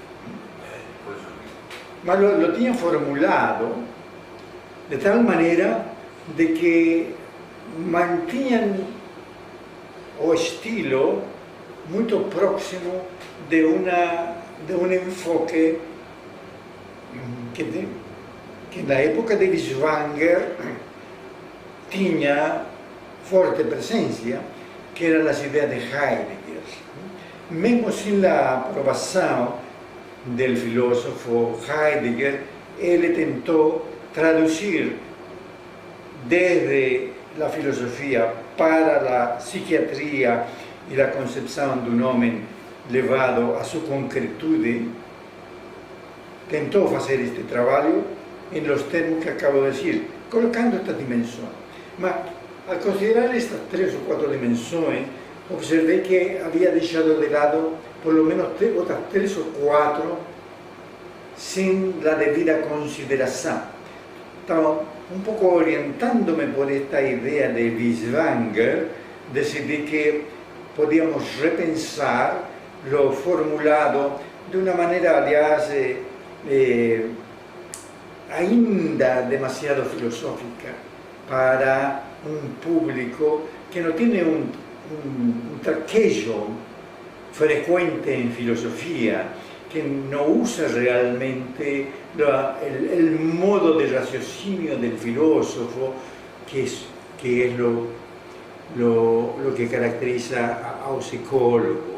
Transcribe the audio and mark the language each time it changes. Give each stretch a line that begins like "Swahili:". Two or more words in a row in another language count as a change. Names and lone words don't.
Portuguese: Mas lo tinham formulado de tal maneira de que mantinham o estilo muito próximo de um enfoque que na época de Binswanger tinha forte presença, que eram as ideias de Heidegger. Mesmo sem a aprovação
Spanish: del filósofo Heidegger, él tentou traducir desde la filosofía para la psiquiatría y la concepción de un hombre levado a su concretude. Tentou hacer este trabajo en los términos que acabo de decir, colocando estas dimensiones. Mas, al considerar estas 3 o 4 dimensiones, observé que había dejado de lado por lo menos otras 3 o 4 sin la debida consideración. Estaba un poco orientándome por esta idea de Binswanger, decidí que podíamos repensar lo formulado de una manera,
Portuguese: aliás, ainda demasiado
Spanish: filosófica para un público que no tiene un traquejo frecuente en filosofía, que no usa realmente el modo de raciocinio del filósofo, que es lo que caracteriza a un psicólogo.